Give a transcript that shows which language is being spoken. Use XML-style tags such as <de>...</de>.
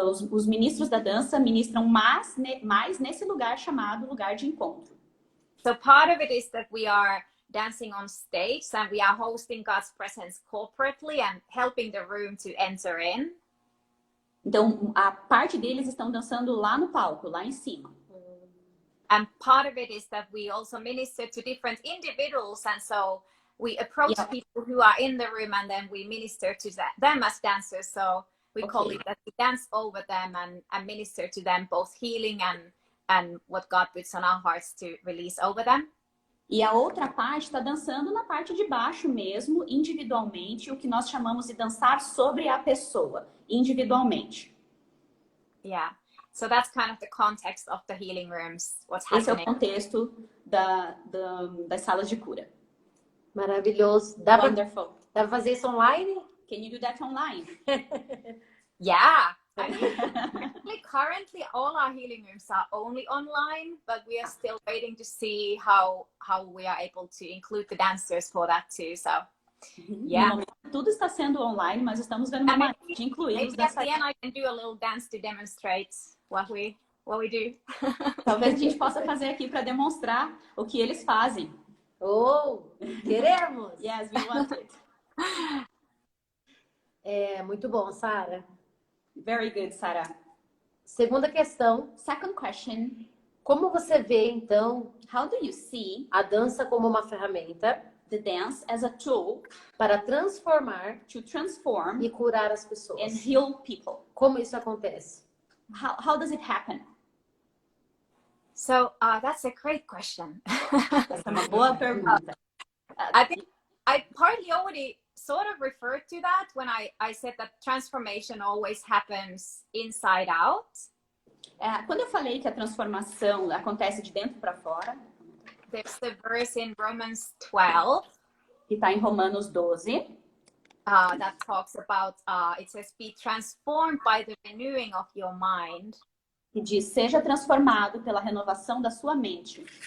<pt>Os ministros da dança ministram mais nesse lugar chamado lugar de encontro.</pt> <en>So part of it is that we are dancing on stage, and we are hosting God's presence corporately and helping the room to enter in.</en> <pt>Então, a parte deles estão dançando lá no palco, lá em cima.</pt> <en>And part of it is that we also minister to different individuals, and so we approach people who are in the room, and then we minister to them as dancers. So we call it that we dance over them and minister to them, both healing and what God puts on our hearts to release over them.</en> <pt>E a outra parte está dançando na parte de baixo mesmo, individualmente, o que nós chamamos de dançar sobre a pessoa, individualmente.</pt> <en>Yeah, so that's kind of the context of the healing rooms. What's happening.</en> <pt>Esse é o contexto das salas de cura. Maravilhoso.</pt> <en>Wonderful.</en> <pt>Dá pra fazer isso online?</pt> <en>Can you do that online? Yeah. I mean, currently all our healing rooms are only online, but we are still waiting to see how we are able to include the dancers for that too. So, yeah.</en> <pt>No momento, tudo está sendo online, mas estamos vendo uma maneira de incluir os dançarinos.</pt> <en>At the end, I can do a little dance to demonstrate what we do.</en> <pt>Talvez a gente possa fazer aqui para demonstrar o que eles fazem. Oh, queremos!</pt> <en>Yes, we want it.</en> <pt>É muito bom, Saara.</pt> <en>Very good, Saara.</en> <pt>Segunda questão.</pt> <en>Second question.</en> <pt>Como você vê, então,</pt> <en>how do you see</en> <pt>a dança como uma ferramenta,</pt> <en>the dance as a tool,</en> <pt>para transformar,</pt> <en>to transform,</en> <pt>e curar as pessoas?</pt> <en>and heal people?</en> <pt>Como isso acontece?</pt> <en>How does it happen? So that's a great question.</en> <pt>Essa é uma boa pergunta.</pt> <en>I think I partly already sort of referred to that when I said that transformation always happens inside out.</en> <pt>Quando eu falei que a transformação acontece de dentro para fora,</pt> <en>there's the verse in Romans 12.</en> <pt>Que está em Romanos 12.</pt> <en>That talks about, it says, be transformed by the renewing of your mind.</en> <pt>Que diz, seja transformado pela renovação da sua mente.</pt>